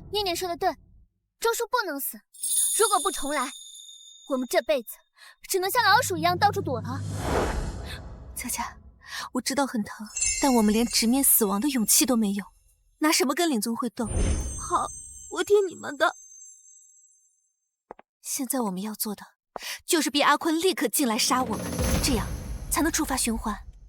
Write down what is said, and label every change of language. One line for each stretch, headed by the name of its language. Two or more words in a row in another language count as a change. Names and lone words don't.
Chinese: 念念说的对，周叔不能死。如果不重来，我们这輩子只能像老鼠一樣到處躲了。佳佳，我知道很疼，但我們連直面死亡的勇氣都沒有，拿什麼跟林宗輝鬥？好，我聽你們的。現在我們要做的，就是逼阿坤立刻進來殺我們，這樣才能觸發循環。